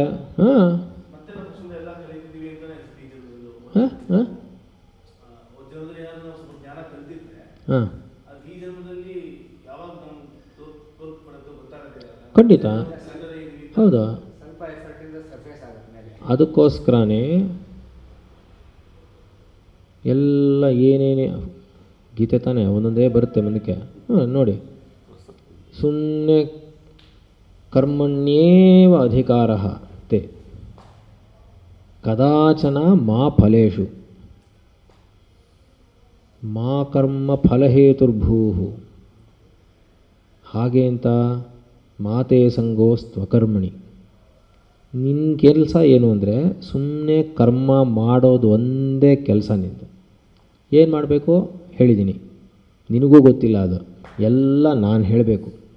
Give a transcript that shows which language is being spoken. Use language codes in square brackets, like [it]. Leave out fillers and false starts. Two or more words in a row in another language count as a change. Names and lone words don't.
[kn] ಹಾಂ ಹಾಂ ಹಾಂ ಹಾಂ ಖಂಡಿತ ಹೌದು. ಅದಕ್ಕೋಸ್ಕರನೇ ಎಲ್ಲ ಏನೇನೇ ಗೀತೆ ತಾನೇ ಒಂದೊಂದೇ ಬರುತ್ತೆ ಮುಂದಕ್ಕೆ. ನೋಡಿ, ಸುಮ್ಮನೆ [sa] ಕರ್ಮಣ್ಯೇವ ಅಧಿಕಾರ ತೇ ಕದಾಚನ ಮಾ ಫಲೇಷು ಮಾ ಕರ್ಮ ಫಲಹೇತುರ್ಭೂ. [kn] ಹಾಗೆ ಅಂತ [sa] ಮಾತೇ ಸಂಗೋಸ್ತ್ವಕರ್ಮಣಿ. [kn] ನಿನ್ನ ಕೆಲಸ ಏನು ಅಂದರೆ ಸುಮ್ಮನೆ ಕರ್ಮ ಮಾಡೋದು ಒಂದೇ ಕೆಲಸ ನಿಂದು. ಏನು ಮಾಡಬೇಕು ಹೇಳಿದ್ದೀನಿ, ನಿನಗೂ ಗೊತ್ತಿಲ್ಲ, ಅದು ಎಲ್ಲ ನಾನು ಹೇಳಬೇಕು.